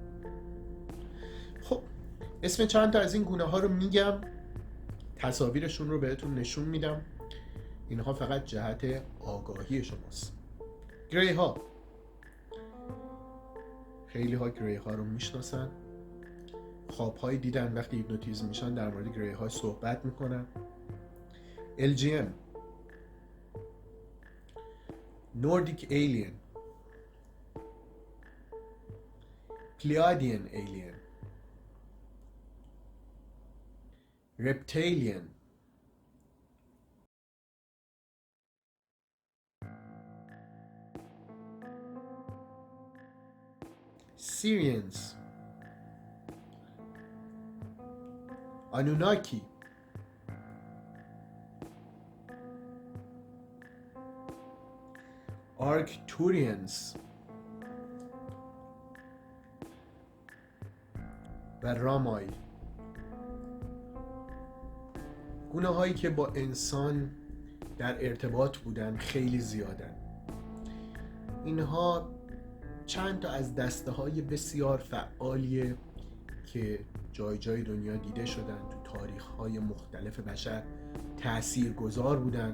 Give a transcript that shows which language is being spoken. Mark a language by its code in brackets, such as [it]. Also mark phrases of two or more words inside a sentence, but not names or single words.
[fa] خب اسم چند تا از این گونه ها رو میگم، تصاویرشون رو بهتون نشون میدم. اینها فقط جهت آگاهی شماست. گری ها، خیلی ها گری ها رو میشناسن، خوابهایی دیدن وقتی هیپنوتیزم میشن در مورد گری ها صحبت میکنن. [en] LGM، Nordic Alien، Pleiadian Alien، Reptilian، Syrians، Anunnaki، [fa] Arcturians و رامای. گونه هایی که با انسان در ارتباط بودن خیلی زیادن. اینها چند تا از دسته های بسیار فعالیه که جای جای دنیا دیده شدن، تو تاریخ های مختلف بشر تأثیر گذار بودن.